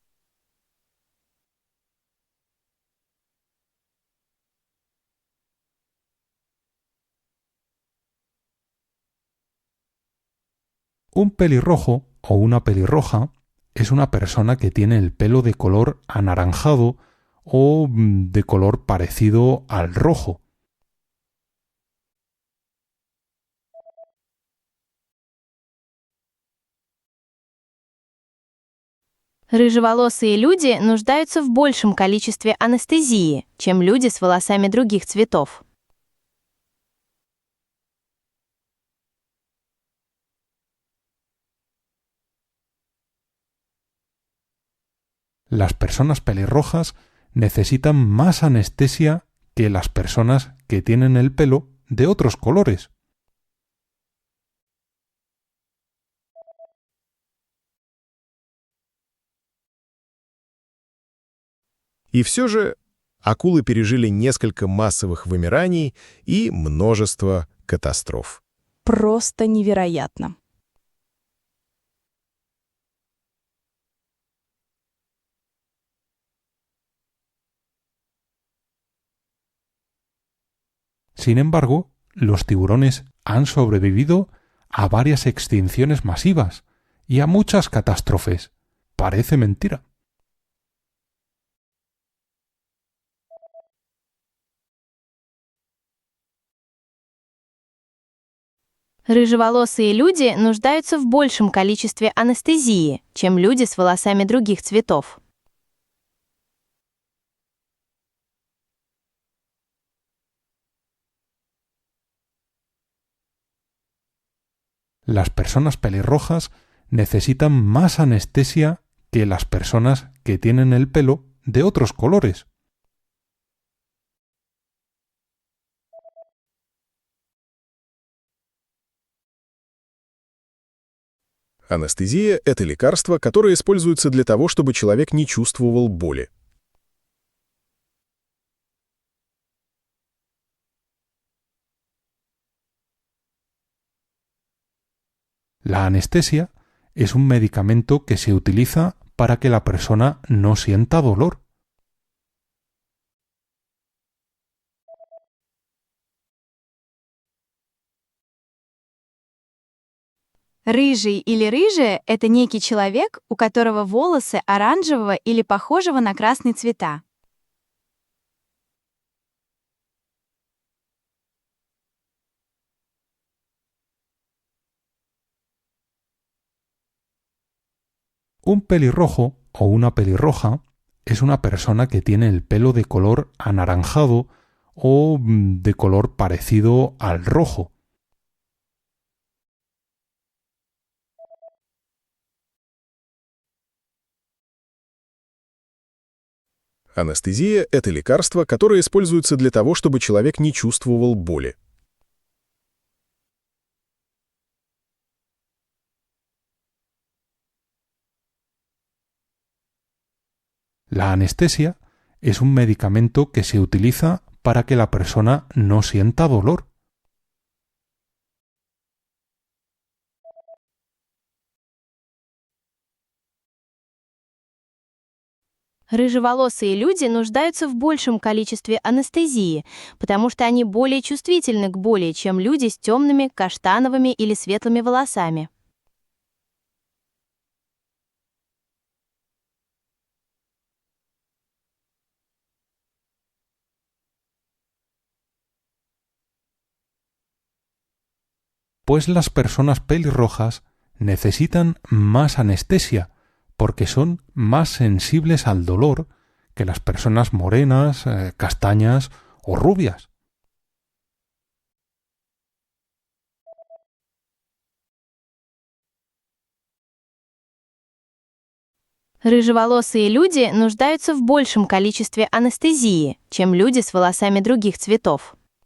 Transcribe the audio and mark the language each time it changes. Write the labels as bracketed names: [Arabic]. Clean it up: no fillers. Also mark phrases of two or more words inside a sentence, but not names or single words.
[Spanish] Un pelirrojo o una pelirroja es una persona que tiene el pelo de color anaranjado o de color parecido al rojo. [Russian] Рыжеволосые люди нуждаются в большем количестве анестезии, чем люди с волосами других цветов. [Spanish] Las personas pelirrojas necesitan más anestesia que las personas que tienen el pelo de otros colores. [Russian] И все же акулы пережили несколько массовых вымираний и множество катастроф. Просто невероятно. [Spanish] Sin embargo, los tiburones han sobrevivido a varias extinciones masivas y a muchas catástrofes. Parece mentira. [Russian] Рыжеволосые люди нуждаются в большем количестве анестезии, чем люди с волосами других цветов. [Spanish] Las personas pelirrojas necesitan más anestesia que las personas que tienen el pelo de otros colores. [Russian] Анестезия – это лекарство, которое используется для того, чтобы человек не чувствовал боли. [Spanish] La anestesia es un medicamento que se utiliza para que la persona no sienta dolor. [Russian] Рыжий или рыжая — это некий человек, у которого волосы оранжевого или похожего на красный цвета. [Spanish] Un pelirrojo o una pelirroja es una persona que tiene el pelo de color anaranjado o de color parecido al rojo. [Russian] Анестезия – это лекарство, которое используется для того, чтобы человек не чувствовал боли. [Spanish] La anestesia es un medicamento que se utiliza para que la persona no sienta dolor. [Russian] Рыжеволосые люди нуждаются в большем количестве анестезии, потому что они более чувствительны к боли, чем люди с темными, каштановыми или светлыми волосами. [Spanish] Pues las personas pelirrojas necesitan más anestesia porque son más sensibles al dolor que las personas morenas, castañas o rubias. [Russian] Рыжеволосые люди нуждаются в большем количестве анестезии, чем люди с волосами других цветов.